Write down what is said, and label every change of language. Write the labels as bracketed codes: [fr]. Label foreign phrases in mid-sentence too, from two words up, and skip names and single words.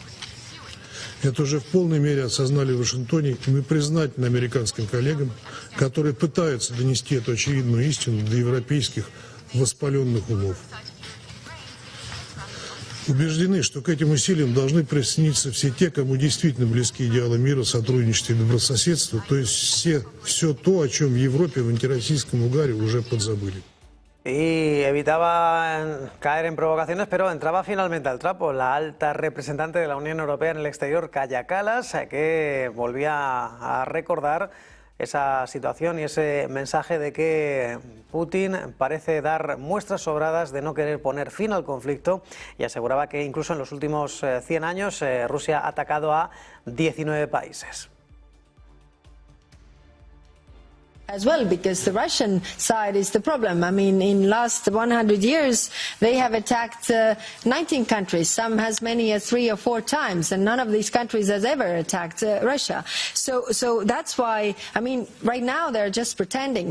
[ru] Это уже в полной мере осознали в Вашингтоне, и мы признательны американским коллегам, которые пытаются донести эту очевидную истину до европейских воспаленных умов. Убеждены, что к этим усилиям должны присоединиться все те, кому действительно близки идеалы мира, сотрудничества и добрососедства, то есть все то, о чем в Европе в антироссийском угаре уже подзабыли. [es] Y evitaba caer en provocaciones, pero entraba finalmente al trapo. La alta representante de la Unión Europea en el exterior, Kaja Kallas, que volvía a recordar esa situación y ese mensaje de que Putin parece dar muestras sobradas de no querer poner fin al conflicto, y aseguraba que incluso en los últimos 100 años Rusia ha atacado a 19 países. [en] As well, because the Russian side is the problem. I mean, in last 100 years, they have attacked 19 countries, some as many as 3 or 4 times, and none of these countries has ever attacked Russia. So that's why, I mean, right now they're just pretending.